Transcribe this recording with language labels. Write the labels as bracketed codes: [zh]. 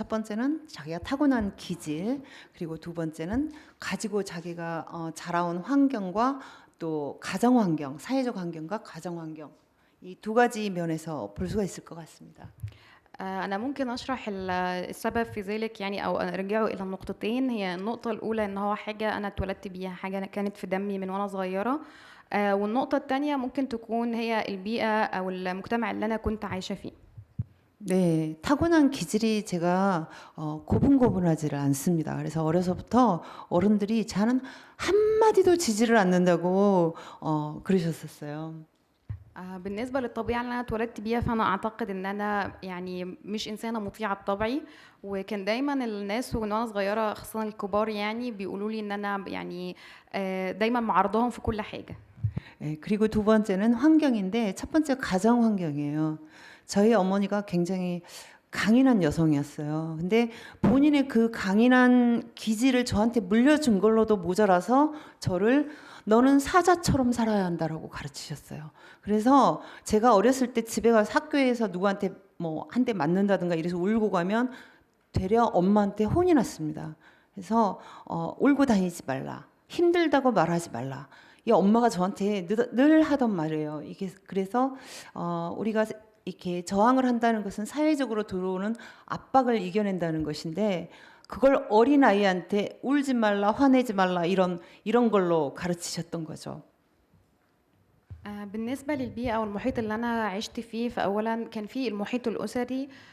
[ko] 첫 번째는 자기가 타고난 기질, 그리고 두 번째는 가지고 자기가 자라온 환경과 또 가정 환경, 사회적 환경과 가정 환경, 이 두 가지 면에서 볼 수가 있을 것 같습니다. [ar] أنا ممكن أشرح السبب في ذلك يعني أو أرجعه إلى النقطتين. هي النقطة الأولى إن هو حاجة أنا اتولدت بيها، حاجة كانت في دمي من وأنا صغيرة، والنقطة التانية ممكن تكون هي البيئة أو المجتمع اللي أنا كنت عايشة فيه. [ko] 네, 타고난 기질이 제가 고분고분하지를 않습니다. 그래서 어려서부터 어른들이 저는 한마디도 지지를 않는다고 그러셨었어요. [ar] بالنسبة للطبيعة اللي أنا اتولدت بيها فأنا أعتقد إن أنا يعني مش إنسانة مطيعة بطبعي، وكان دايما الناس وأنا صغيرة خاصة الكبار يعني بيقولوا لي إن أنا يعني دايما معارضاهم في كل حاجة. [ko] 네, 그리고 두 번째는 환경인데 첫 번째 가정 환경이에요. 저희 어머니가 굉장히 강인한 여성이었어요. 근데 본인의 그 강인한 기질을 저한테 물려준 걸로도 모자라서 저를 너는 사자처럼 살아야 한다라고 가르치셨어요. 그래서 제가 어렸을 때 집에 가서 학교에서 누구한테 뭐 한 대 맞는다든가 이래서 울고 가면 되려 엄마한테 혼이 났습니다. 그래서 울고 다니지 말라, 힘들다고 말하지 말라. 이 엄마가 저한테 늘 하던 말이에요. 이게 그래서 우리가 이렇게 저항을 한다는 것은 사회적으로 들어오는 압박을 이겨낸다는 것인데 그걸 어린 아이한테 울지 말라, 화내지 말라 이런 걸로 가르치셨던 거죠. [ar] بالنسبة للبيئة والمحيط اللي أنا عشت فيه فأولا كان في المحيط الأسري.